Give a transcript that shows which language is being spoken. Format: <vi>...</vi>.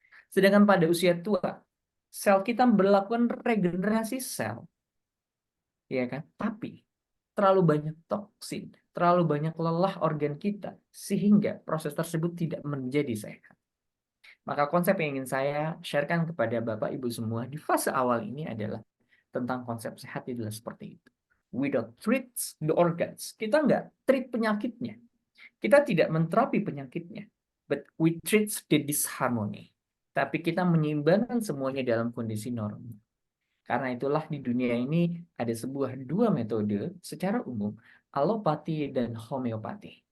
<id>Sedangkan pada usia tua, sel kita melakukan regenerasi sel, ya kan? Tapi terlalu banyak toksin, terlalu banyak lelah organ kita, sehingga proses tersebut tidak menjadi sehat. Maka konsep yang ingin saya sharekan kepada Bapak Ibu semua di fase awal ini adalah tentang konsep sehat itu adalah seperti itu.</id> <en>We don't treat the organs.</en> <id>Kita nggak treat penyakitnya. Kita tidak menterapi penyakitnya.</id> <en>But we treat the disharmony.</en> <id>Tapi kita menyeimbangkan semuanya dalam kondisi normal. Karena itulah di dunia ini ada dua metode secara umum, alopati dan homeopati.</id>